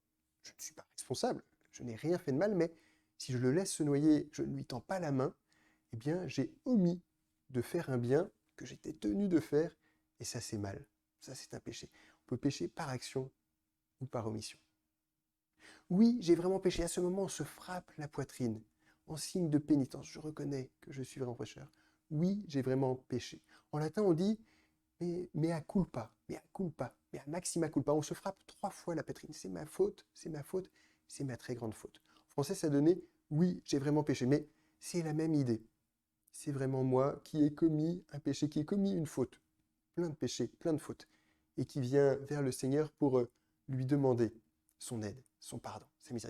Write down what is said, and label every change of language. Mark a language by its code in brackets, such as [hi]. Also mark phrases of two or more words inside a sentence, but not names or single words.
[fr] Je ne suis pas responsable. Je n'ai rien fait de mal, mais si je le laisse se noyer, je ne lui tends pas la main, eh bien, j'ai omis de faire un bien que j'étais tenu de faire, et ça, c'est mal. Ça, c'est un péché. On peut pécher par action ou par omission. Oui, j'ai vraiment péché. À ce moment, on se frappe la poitrine en signe de pénitence. Je reconnais que je suis vraiment pécheur. Oui, j'ai vraiment péché. En latin, on dit [la] mea culpa, mea culpa, mea maxima culpa. [fr] On se frappe 3 fois la poitrine. C'est ma faute, c'est ma faute, c'est ma très grande faute. En français, ça donnait oui, j'ai vraiment péché. Mais c'est la même idée. C'est vraiment moi qui ai commis un péché, qui ai commis une faute. Plein de péchés, plein de fautes. Et qui vient vers le Seigneur pour lui demander son aide, son pardon, sa miséricorde.